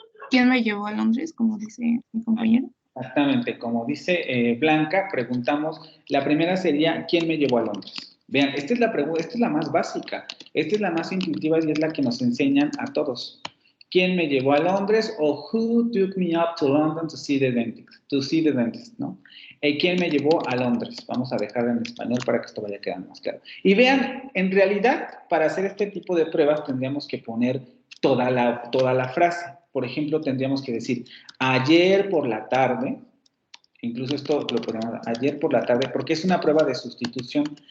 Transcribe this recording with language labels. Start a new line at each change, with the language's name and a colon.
Spanish: ¿Quién me llevó a Londres, como dice mi compañero? Exactamente, como dice Blanca, preguntamos, la primera sería, ¿quién me llevó a Londres? Vean, esta es la más básica, esta es la más intuitiva y es la que nos enseñan a todos. ¿Quién me llevó a Londres?
English: O who took me up to London to see the dentist, ¿no?
Spanish: ¿Quién me llevó a Londres? Vamos a dejarlo en español para que esto vaya quedando más claro. Y vean, en realidad, para hacer este tipo de pruebas tendríamos que poner toda la frase. Por ejemplo, tendríamos que decir, ayer por la tarde, incluso esto lo ponemos ayer por la tarde, porque es una prueba de sustitución.